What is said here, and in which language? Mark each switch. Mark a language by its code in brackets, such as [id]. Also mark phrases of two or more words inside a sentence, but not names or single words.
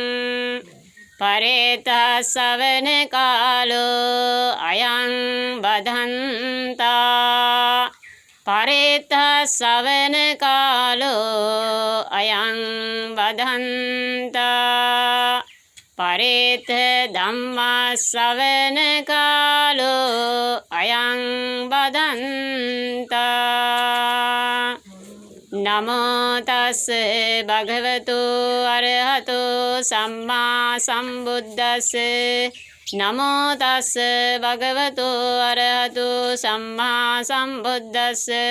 [pi] පරේතස්සවන කාලෝ අයං බදන්තා පරේතස්සවන කාලෝ අයං බදන්තා පරේත ධම්මස්සවන කාලෝ අයං බදන්තා නමෝ තස්ස භගවතු අරහතෝ සම්මා සම්බුද්දස්ස නමෝ තස්ස භගවතු අරහතෝ සම්මා සම්බුද්දස්ස